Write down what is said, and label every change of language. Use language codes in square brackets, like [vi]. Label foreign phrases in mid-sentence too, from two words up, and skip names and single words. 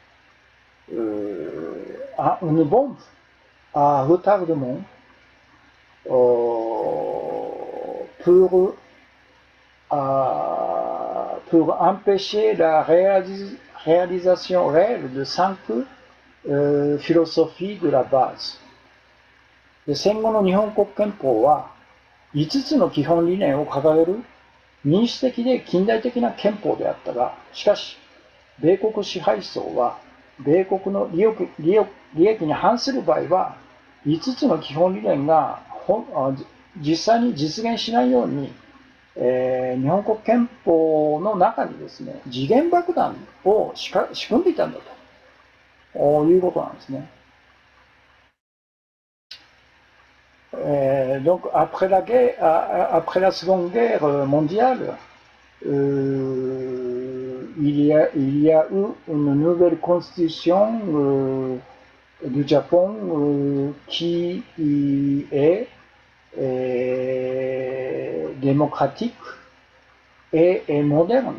[fr] une bombe à retardement pour empêcher la réalisation réelle de 5 philosophies de la base. [ja] で、戦後の日本国憲法は5つの基本理念を掲げる民主的で近代的な憲法であったが、しかし、米国支配層は米国の利益に反する場合は、5つの基本理念が実際に実現しないように、日本国憲法の中にですね、時限爆弾を仕組んでいたんだということなんですね。 [fr] Donc après la Seconde Guerre mondiale, il y a eu une nouvelle constitution du Japon qui est démocratique et moderne.